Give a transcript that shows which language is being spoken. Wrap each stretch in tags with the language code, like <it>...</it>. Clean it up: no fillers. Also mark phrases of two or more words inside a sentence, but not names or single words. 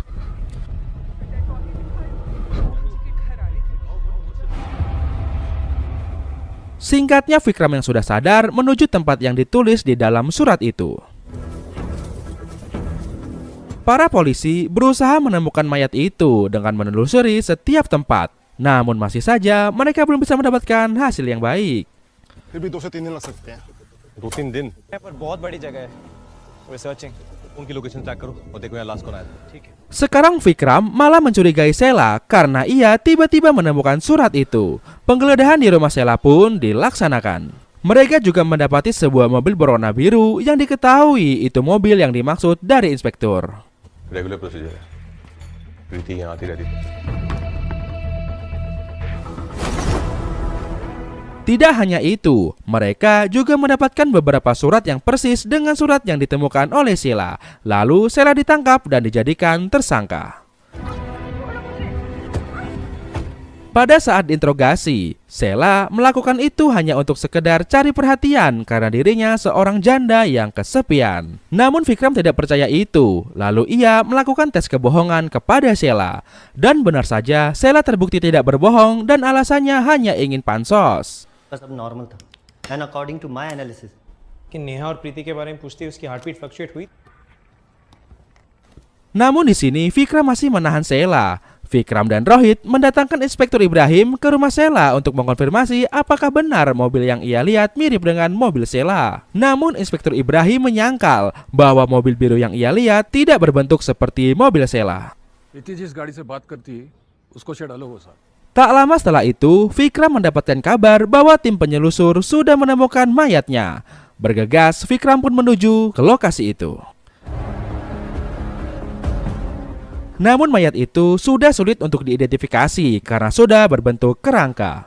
<id>Singkatnya, Vikram yang sudah sadar menuju tempat yang ditulis di dalam surat itu. Para polisi berusaha menemukan mayat itu dengan menelusuri setiap tempat. Namun masih saja mereka belum bisa mendapatkan hasil yang baik.</id> <hi>फिर भी 2 से 3 दिन लग सकते हैं 2-3 दिन पर बहुत बड़ी जगह है रिसर्चिंग उनकी</hi> <en>location track</en> <hi>करो और देखो यहाँ लास्ट कौन आया था ठीक है</hi> <id>Sekarang Vikram malah mencurigai Sheila karena ia tiba-tiba menemukan surat itu. Penggeledahan di rumah Sheila pun dilaksanakan. Mereka juga mendapati sebuah mobil berwarna biru yang diketahui itu mobil yang dimaksud dari inspektur.</id> <en>regular procedure</en> <hi>है प्रीति यहाँ आती रहती थी</hi> <id>Tidak hanya itu, mereka juga mendapatkan beberapa surat yang persis dengan surat yang ditemukan oleh Sheila. Lalu Sheila ditangkap dan dijadikan tersangka. Pada saat diinterogasi, Sheila melakukan itu hanya untuk sekedar cari perhatian karena dirinya seorang janda yang kesepian. Namun Vikram tidak percaya itu, lalu ia melakukan tes kebohongan kepada Sheila. Dan benar saja, Sheila terbukti tidak berbohong dan alasannya hanya ingin pansos.</id> <hi>सब नॉर्मल था</hi> <en>and according to my analysis</en> <hi>कि नेहा और प्रीति के बारे में पूछते उसकी</hi> <en>heartbeat fluctuate</en> <hi>हुई</hi> <id>Namun di sini Vikram masih menahan Sheila. Vikram dan Rohit mendatangkan Inspektur Ibrahim ke rumah Sheila untuk mengkonfirmasi apakah benar mobil yang ia lihat mirip dengan mobil Sheila. Namun Inspektur Ibrahim menyangkal bahwa mobil biru yang ia lihat tidak berbentuk seperti mobil Sheila.</id> <hi>प्रीति जिस गाड़ी से बात करती है उसको शायद अलग हो सकता है</hi> <id>Tak lama setelah itu, Vikram mendapatkan kabar bahwa tim penyelusur sudah menemukan mayatnya. Bergegas, Vikram pun menuju ke lokasi itu. Namun mayat itu sudah sulit untuk diidentifikasi karena sudah berbentuk kerangka.</id>